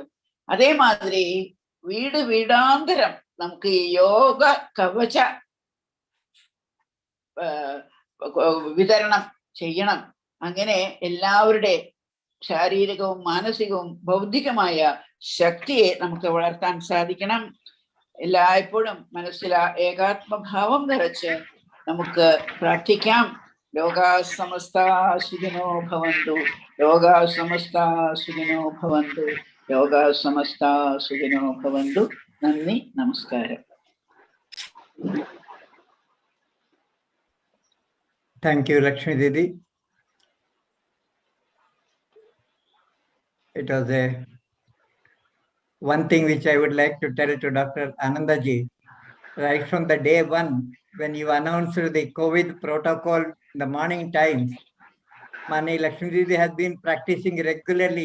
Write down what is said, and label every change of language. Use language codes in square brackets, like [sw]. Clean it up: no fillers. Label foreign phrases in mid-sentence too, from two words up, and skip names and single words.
[ml] അതേമാതിരി വീടാന്തരം നമുക്ക് ഈ യോഗ കവച വിതരണം ചെയ്യണം. അങ്ങനെ എല്ലാവരുടെ ശാരീരികവും മാനസികവും ബൗദ്ധികമായ ശക്തിയെ നമുക്ക് വളർത്താൻ സാധിക്കണം. എല്ലായ്പ്പോഴും മനസ്സിൽ ഏകാത്മഭാവം നിറച്ച് നമുക്ക് പ്രാർത്ഥിക്കാം. [sa] ലോകാ സമസ്താ സുഖിനോ ഭവന്തു, ലോകാ സമസ്താ സുഖിനോ ഭവന്തു, ലോകാ സമസ്താ സുഖിനോ ഭവന്തു. [ml] നന്ദി, നമസ്കാരം. [en] Thank you, Lakshmi Didi. It was one thing which I would like to tell to Dr. Anandaji. Right from the day one, when you announced the COVID protocol in the morning times, Mani Lakshmi Didi has been practicing regularly.